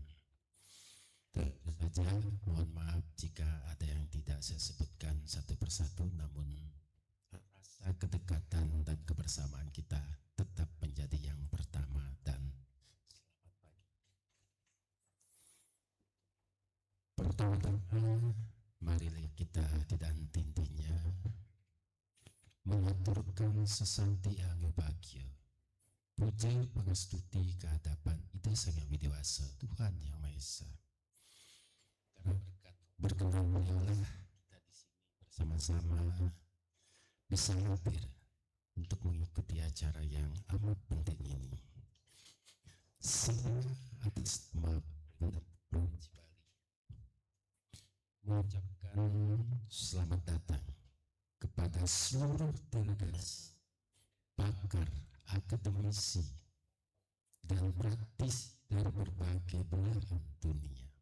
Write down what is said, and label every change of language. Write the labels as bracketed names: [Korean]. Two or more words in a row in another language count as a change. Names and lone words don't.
[Indonesian] Tentu saja mohon maaf jika ada yang tidak saya sebutkan satu persatu, namun rasa kedekatan dan kebersamaan kita tetap menjadi yang pertama. Dan selamat pagi. Pertama-tama marilah kita tidak henti-hentinya mengaturkan sesanti angin bahagia, puja pangastuti kehadapan Ida Sang Yang Widiwasa Tuhan Yang Maha Esa. Karena berkenan beliaulah kita di sini bersama-sama bisa hadir untuk mengikuti acara yang amat penting ini. Saya atas nama pemerintah Provinsi Bali mengucapkan selamat datang kepada seluruh delegasi, pakar, akademisi, dan praktisi dari berbagai belahan dunia.